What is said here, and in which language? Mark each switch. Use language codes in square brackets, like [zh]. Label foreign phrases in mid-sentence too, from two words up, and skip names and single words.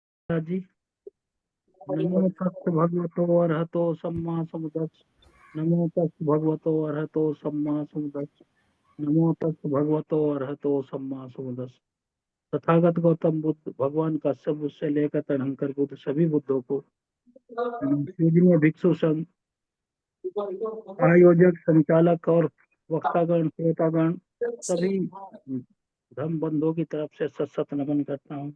[hi] जी। [pi] नमो तस् भगवतो अरहतो सम्मा समुद्रस्। नमो तस् भगवतो अरहतो सम्मा समुद्रस्। नमो तस् भगवतो अरहतो सम्मा समुद्रस्। [hi] तथागत गौतम बुद्ध भगवान काश्यप बुद्ध से लेकर तरणकर बुद्ध सभी बुद्धों को पूजनीय भिक्षु संघ आयोजक संचालक और वक्तागण श्रोतागण सभी धर्म बंधुओं की तरफ से सत सत नमन करता हूँ।